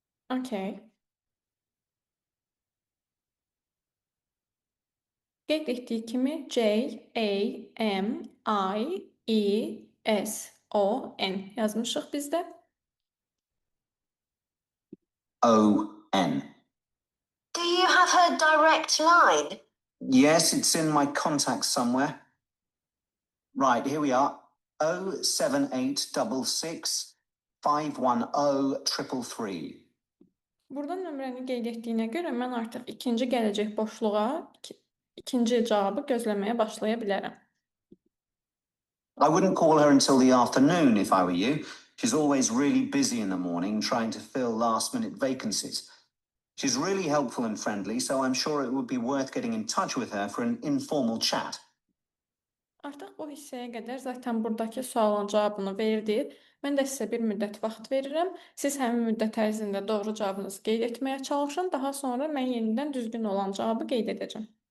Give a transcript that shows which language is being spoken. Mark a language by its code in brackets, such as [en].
[en] Okay. [az] Qeyd etdiyi kimi Jameson yazmışıq bizdə. [en] O-N. Do you have her direct line? Yes, it's in my contacts somewhere. Right, here we are. 07866 510 333. [az] Burada nömrəni qeyd etdiyinə görə mən artıq ikinci gələcək boşluğa ikinci cavabı gözləməyə başlaya bilərəm. [en] I wouldn't call her until the afternoon if I were you. She's always really busy in the morning trying to fill last-minute vacancies. She's really helpful and friendly, so I'm sure it would be worth getting in touch with her for an informal chat. [az] Artıq bu hissəyə qədər zaten buradakı sualın cavabını verdi. Mən də sizə bir müddət vaxt verirəm. Siz həmin müddət ərzində doğru cavabınızı qeyd etməyə çalışın. Daha sonra mən yenidən düzgün olan cavabı qeyd edəcəm.